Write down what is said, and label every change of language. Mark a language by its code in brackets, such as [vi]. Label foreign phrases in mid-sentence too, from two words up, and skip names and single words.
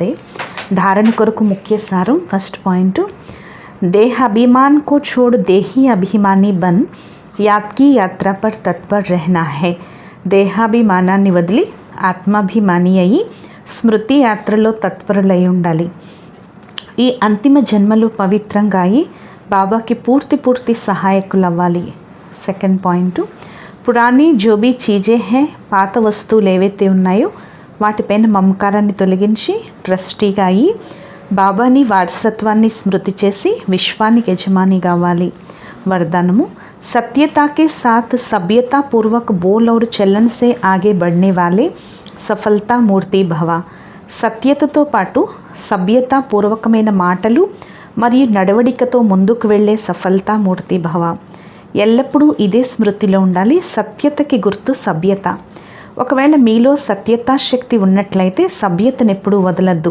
[te] ధారణ కొరకు ముఖ్య సారం. [en] first point, [hi] देह अभिमान को छोड़ देही अभिमानी बन याद की यात्रा पर तत्पर रहना है. [te] దేహాభిమానాన్ని వదిలి ఆత్మాభిమాని అయి స్మృతి యాత్రలో తత్పరులై ఉండాలి. ఈ అంతిమ జన్మలు పవిత్రంగా అయి బాబాకి పూర్తి సహాయకులు అవ్వాలి. [en] second point, [hi] पुरानी जो भी चीज़ें हैं, [te] పాత వస్తువులు ఏవైతే ఉన్నాయో వాటిపైన మమకారాన్ని తొలగించి ట్రస్టీగా అయ్యి బాబాని వారసత్వాన్ని స్మృతి చేసి విశ్వానికి యజమాని కావాలి. [hi] వరదానము, सत्यता के साथ सभ्यता पूर्वक बोल और चलन से आगे बढ़ने वाले सफलता मूर्ति भव. [te] సత్యతతో పాటు సభ్యతా పూర్వకమైన మాటలు మరియు నడవడికతో ముందుకు వెళ్ళే సఫలతా మూర్తి భవ. ఎల్లప్పుడూ ఇదే స్మృతిలో ఉండాలి. సత్యతకి గుర్తు సభ్యత. ఒకవేళ మీలో సత్యతా శక్తి ఉన్నట్లయితే సభ్యతను ఎప్పుడూ వదలద్దు.